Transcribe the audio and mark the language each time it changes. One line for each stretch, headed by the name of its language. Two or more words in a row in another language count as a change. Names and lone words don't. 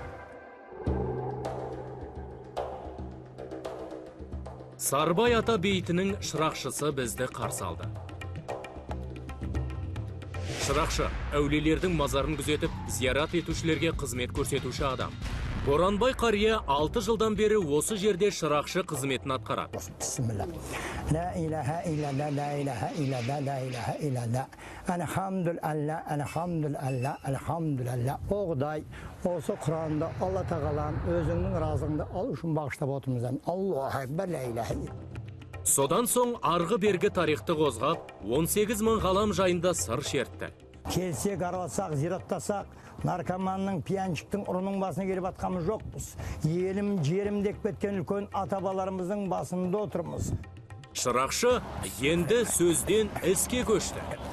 Kazakh: Сарбай ата бейітінің шырақшысы бізді қарсы алды. Шырақшы әулелердің мазарын күзетіп, зиярат етушілерге қызмет көрсетуші адам. Боранбай қария 6 жылдан бері осы жерде шырақшы қызметін атқарады. Бисмилlah.
Arabic: لا إله إلا الله، لا إله إلا الله، لا إله إلا الله. الحمد لله، الحمد لله، الحمد لله.
Kazakh: O Құдай осы Құранда Алла Тағаланың өзіңнің разыңды алу үшін бағыштап отырмыз.
Arabic: الله أكبر, لا إله إلا الله.
Kazakh: Содан соң арғы бергі тарихты қозғап, 18 мың ғалам жайында сыр шертті. Келсек, араласақ, зираттасақ, наркоманның, пияншіктің ұрының басына келіп атқамыз жоқпыз. Елім, жерім деп кеткен үлкен атабаларымыздың басында отырмыз. Шырақшы енді сөзден іске көшті.